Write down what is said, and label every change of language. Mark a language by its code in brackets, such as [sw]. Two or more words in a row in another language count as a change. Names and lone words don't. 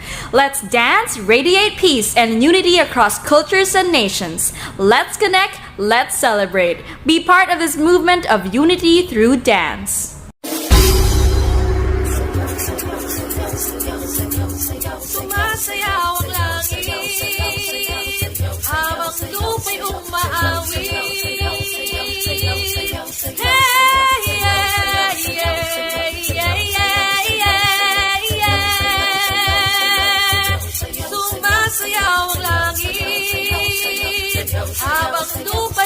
[en] Let's dance, radiate peace and unity across cultures and nations. Let's connect, let's celebrate. Be part of this movement of unity through dance. [tl] Sumasayaw ang langit habang lupa'y umaawit. [en] Hey, yeah, yeah, yeah, yeah, yeah. [tl] Sumasayaw ang langit habang